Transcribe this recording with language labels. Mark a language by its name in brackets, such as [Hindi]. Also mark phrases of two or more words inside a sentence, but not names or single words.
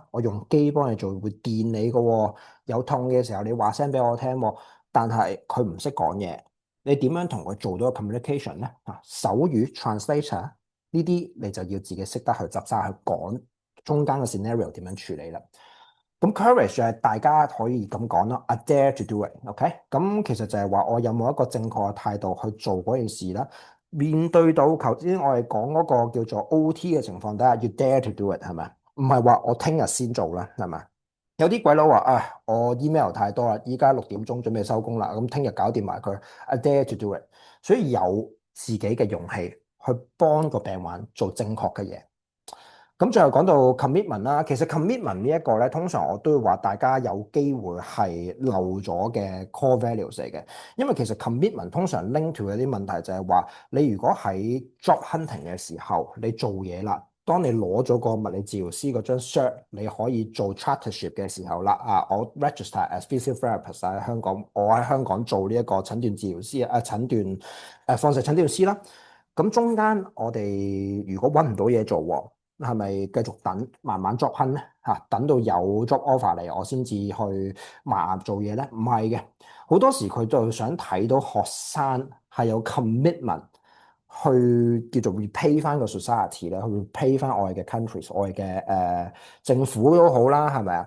[Cantonese] 我用機幫你做，會電你嘅喎。有痛嘅時候，你話聲俾我聽喎。但係佢唔識講嘢，你點樣同佢做到個 communication 咧？啊，手語 translator 呢啲你就要自己識得去執生去講中間嘅 scenario 點樣處理啦。咁 courage 就係大家可以咁講啦， [English] I dare to do it，OK？ [Cantonese] 咁其實就係話我有冇一個正確嘅態度去做嗰件事啦。面對到頭先我哋講嗰個叫做 OT 嘅情況底下，要 [English] dare to do it [Cantonese] 係咪？唔係話我聽日先做啦，係咪？有啲鬼佬話啊，我 email 太多啦，依家6點鐘準備收工啦，咁聽日搞掂埋佢。 [English] I dare to do it， [Cantonese] 所以有自己嘅勇氣去幫個病患做正確嘅嘢。咁最後講到 commitment 啦，其實 commitment 呢一個咧，通常我都會話大家有機會係漏咗嘅 [English] core values [Cantonese] 嚟嘅，因為其實 commitment 通常 [English] link to [Cantonese] 有啲問題就係話，你如果喺 [English] job hunting [Cantonese] 嘅時候，你做嘢啦，當你攞咗個物理治療師嗰張 cert，你可以做 chartership 嘅時候啦，啊，我 [English] register as physiotherapist [Cantonese] 喺香港，我喺香港做呢一個診斷治療師診斷放射診斷師啦，咁中間我哋如果揾唔到嘢做喎。係咪繼續等，慢慢 [English] job hunt [Cantonese] 咧？嚇，等到有 [English] job offer [Cantonese] 嚟，我先至去埋牙做嘢咧？唔係嘅，好多時佢就想睇到學生係有 commitment 去叫做 repay 翻個 society 咧，去 repay 翻我哋嘅 countries，我哋嘅政府都好啦，係咪啊？